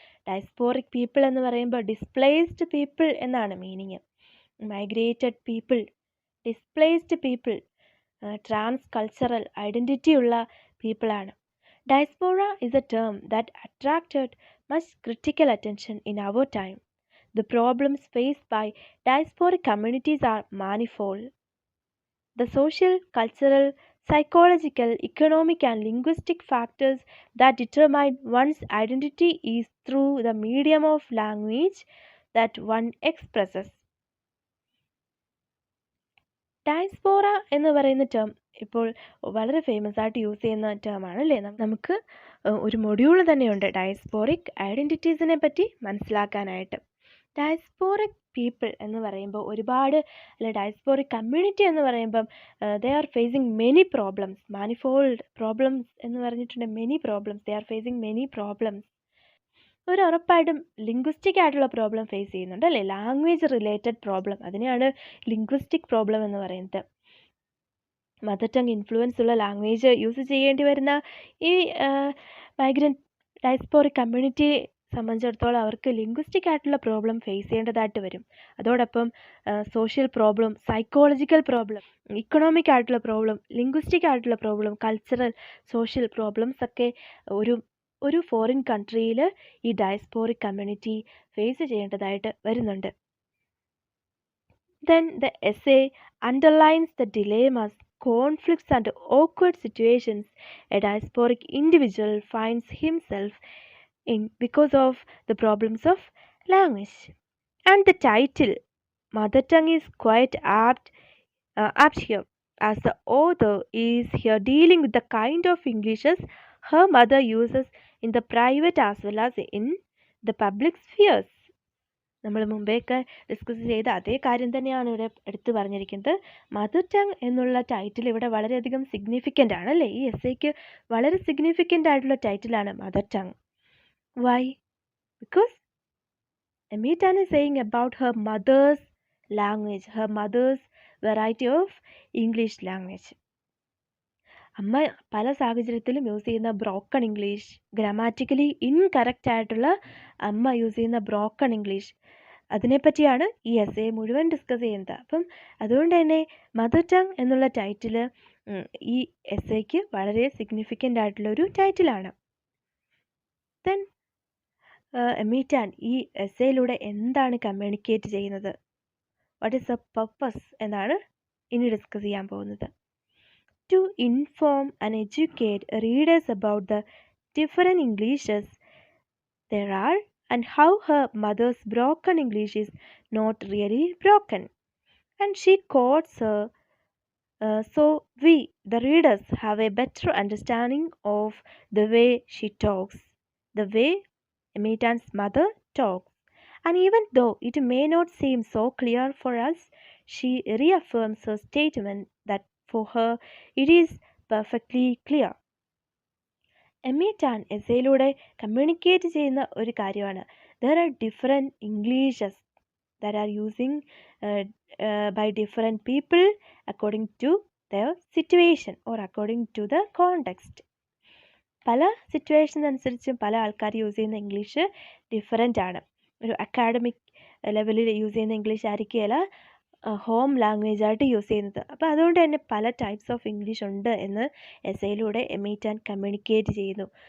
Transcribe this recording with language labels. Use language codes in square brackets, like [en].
[ml] Diasporic people എന്ന് പറയുമ്പോൾ displaced people എന്നാണ് meaning. Migrated people, displaced people, trans cultural identity ഉള്ള പീപ്പിളാണ്. [en] Diaspora is a term that attracted much critical attention in our time. The problems faced by diasporic communities are manifold. The social, cultural, psychological, economic and linguistic factors that determine one's identity is through the medium of language that one expresses. [ml] Diaspora എന്ന് പറയുന്ന term ഇപ്പോൾ വളരെ famous ആയിട്ട് use ചെയ്യുന്ന ടേമാണ് അല്ലേ. നമുക്ക് ഒരു module തന്നെയുണ്ട് ഡയസ്പോറിക് ഐഡൻറ്റിറ്റീസിനെ പറ്റി മനസ്സിലാക്കാനായിട്ട്. ഡയസ്പോറിക് പീപ്പിൾ എന്ന് പറയുമ്പോൾ ഒരുപാട്, അല്ലെ ഡയസ്പോറിക് കമ്മ്യൂണിറ്റി എന്ന് പറയുമ്പം [en] they are facing many problems, [ml] manifold problems എന്ന് പറഞ്ഞിട്ടുണ്ട്. [en] Many problems, they are facing many problems. [ml] ഒരു ഉറപ്പായിട്ടും ലിംഗ്വിസ്റ്റിക് ആയിട്ടുള്ള പ്രോബ്ലം ഫേസ് ചെയ്യുന്നുണ്ട് അല്ലേ, ലാംഗ്വേജ് റിലേറ്റഡ് പ്രോബ്ലം, അതിനെയാണ് ലിംഗ്വിസ്റ്റിക് പ്രോബ്ലം എന്ന് പറയുന്നത്. മദർ ടങ് ഇൻഫ്ലുവൻസ് ഉള്ള ലാംഗ്വേജ് യൂസ് ചെയ്യേണ്ടി വരുന്ന ഈ മൈഗ്രൻ്റ് ഡയസ്പോറിക് കമ്മ്യൂണിറ്റി സംബന്ധിച്ചിടത്തോളം അവർക്ക് ലിംഗ്വിസ്റ്റിക് ആയിട്ടുള്ള പ്രോബ്ലം ഫേസ് ചെയ്യേണ്ടതായിട്ട് വരും. അതോടൊപ്പം social problem, psychological problem, economic ആയിട്ടുള്ള പ്രോബ്ലം, ലിംഗ്വിസ്റ്റിക് ആയിട്ടുള്ള പ്രോബ്ലം, കൾച്ചറൽ, സോഷ്യൽ പ്രോബ്ലംസ് ഒക്കെ ഒരു ഫോറിൻ കൺട്രിയിൽ ഈ ഡയസ്പോറിക് കമ്മ്യൂണിറ്റി ഫേസ് ചെയ്യേണ്ടതായിട്ട് വരുന്നുണ്ട്. [en] Then the essay underlines the dilemmas, conflicts and awkward situations a diasporic individual finds himself in because of the problems of language. And the title, Mother Tongue, is quite apt here, as the author is here dealing with the kind of Englishes her mother uses in the private as well as in the public spheres. [ml] നമ്മൾ മുമ്പേയൊക്കെ discuss ചെയ്ത അതേ കാര്യം തന്നെയാണ് ഇവിടെ എടുത്തു പറഞ്ഞിരിക്കുന്നത്. Mother tongue എന്നുള്ള title ഇവിടെ വളരെയധികം സിഗ്നിഫിക്കൻ്റ് ആണ് അല്ലേ, ഈ എസ്സേക്ക് വളരെ സിഗ്നിഫിക്കൻ്റ് ആയിട്ടുള്ള ടൈറ്റിലാണ് mother tongue. [en] Why? Because Amy Tan is saying about her mother's language, her mother's variety of English language. [ml] അമ്മ പല സാഹചര്യത്തിലും യൂസ് ചെയ്യുന്ന ബ്രോക്കൺ ഇംഗ്ലീഷ്, ഗ്രാമാറ്റിക്കലി ഇൻകറക്റ്റ് ആയിട്ടുള്ള അമ്മ യൂസ് ചെയ്യുന്ന ബ്രോക്കൺ ഇംഗ്ലീഷ്, അതിനെപ്പറ്റിയാണ് ഈ എസ്സേ മുഴുവൻ ഡിസ്കസ് ചെയ്യുന്നത്. അപ്പം അതുകൊണ്ട് തന്നെ മദർ ടങ് എന്നുള്ള ടൈറ്റിൽ ഈ എസ്സേക്ക് വളരെ സിഗ്നിഫിക്കൻ്റ് ആയിട്ടുള്ളൊരു ടൈറ്റിലാണ്. ദെൻ എമീറ്റാൻ ഈ എസ്സേയിലൂടെ എന്താണ് കമ്മ്യൂണിക്കേറ്റ് ചെയ്യുന്നത്, [en] what is the purpose [ml] എന്നാണ് ഇനി ഡിസ്കസ് ചെയ്യാൻ പോകുന്നത്. [en] To inform and educate readers about the different Englishes there are and how her mother's broken English is not really broken. And she quotes her, so we the readers have a better understanding of the way she talks, the way Emitan's mother talks. And even though it may not seem so clear for us, she reaffirms her statement that for her it is perfectly clear. [ml] എമിറ്റാൻ എസ്സേയിലൂടെ communicate ചെയ്യുന്ന ഒരു കാര്യമാണ്. [en] There are different Englishes that are using by different people according to their situation or according to the context. [ml] പല situation അനുസരിച്ചും പല ആൾക്കാർ use ചെയ്യുന്ന English different ആണ്. ഒരു അക്കാഡമിക് ലെവലിൽ യൂസ് ചെയ്യുന്ന ഇംഗ്ലീഷ് ആയിരിക്കുകയില്ല ഹോം ലാംഗ്വേജ് ആയിട്ട് യൂസ് ചെയ്യുന്നത്. അപ്പോൾ അതുകൊണ്ട് തന്നെ പല ടൈപ്സ് ഓഫ് ഇംഗ്ലീഷ് ഉണ്ട് എന്ന് എസ്സേയിലൂടെ എമിറ്റാൻ കമ്മ്യൂണിക്കേറ്റ് ചെയ്യുന്നു.